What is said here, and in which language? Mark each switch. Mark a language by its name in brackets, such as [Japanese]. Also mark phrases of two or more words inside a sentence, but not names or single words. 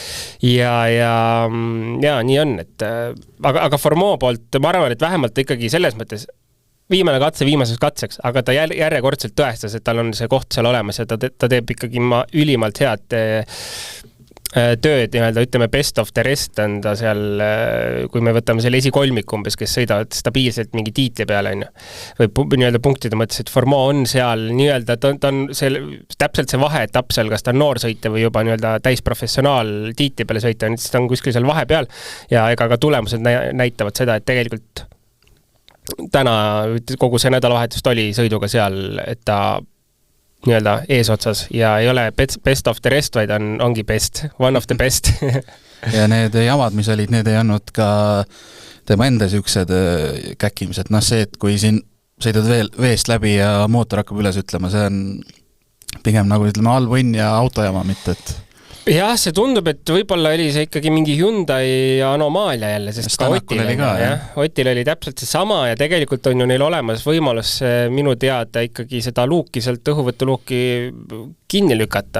[Estonian] Ja nii on, et aga Formeau poolt, ma arvan, et vähemalt ikkagi selles mõttes viimane katse viimaseks katseks, aga ta järjekordselt tõestas, et tal on see koht seal olemas ja ta teeb ikkagi ülimalt head tööd, ütleme [English] best of the rest [Estonian] on ta seal, kui me võtame selle esikolmiku umbes, kes sõidavad stabiilselt mingi tiitli peale, või nii-öelda punktide mõttes, et Formeau on seal nii-öelda, ta on täpselt see vaheetapp seal, kas ta on noor sõita või juba nii-öelda täisprofessionaal tiitli peale sõita, siis ta on kuskil seal vahepeal ja ega ka tulemused näitavad seda, et tegelikult täna kogu see nädalavahetust oli sõiduga seal, et ta nii-öelda eesotsas ja ei ole [English] best of the rest, [Estonian] vaid ongi [English] best, one of the best. [Estonian] Ja need jamad, mis olid, need ei andnud ka tema enda siuksed käkkimised. See, et kui siin sõidad veest läbi ja mootor hakkab üles ütlema, see on pigem nagu ütleme allvõnn ja autojama, mitte et jah, see tundub, et võib-olla oli see ikkagi mingi Hyundai anomaalia jälle, sest ka Otil oli täpselt see sama ja tegelikult on ju neil olemas võimalus minu teada ikkagi seda luuki, sealt õhuvõtuluuki kinni lükata.